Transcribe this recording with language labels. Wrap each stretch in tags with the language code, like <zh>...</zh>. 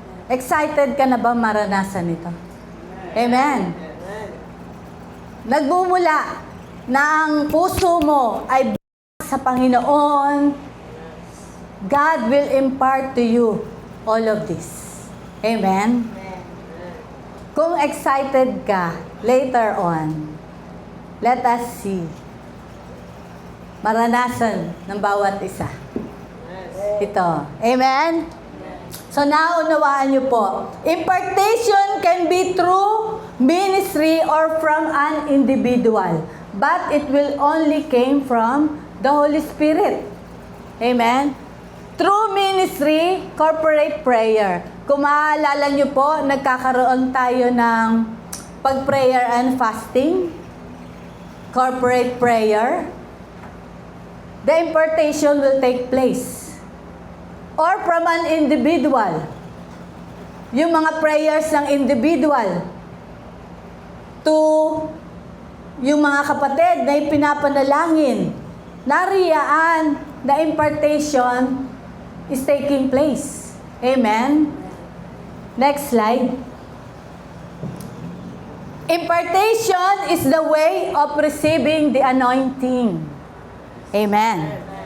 <tl>Excited ka na ba maranasan ito? Amen. Nagmumula na ang puso mo ay sa Panginoon,</tl> <en>God will impart to you all of this.</en> <tl>Amen? Kung excited ka,</tl> <en>later on, let us see.</en> <tl>Maranasan ng bawat isa. Ito. Amen? So, naunawaan niyo po.</tl> <en>Impartation can be through ministry or from an individual. But it will only came from the Holy Spirit. Amen? Through ministry, corporate prayer.</en> <tl>Kung maaalala niyo po, nagkakaroon tayo ng pag-prayer and fasting.</tl> <en>Corporate prayer. The impartation will take place. Or from an individual.</en> <tl>Yung mga prayers ng individual to yung mga kapatid na ipinapanalangin. Nariyaan na</tl> <en>impartation is taking place. Amen? Next slide. Impartation is the way of receiving the anointing. Amen.</en>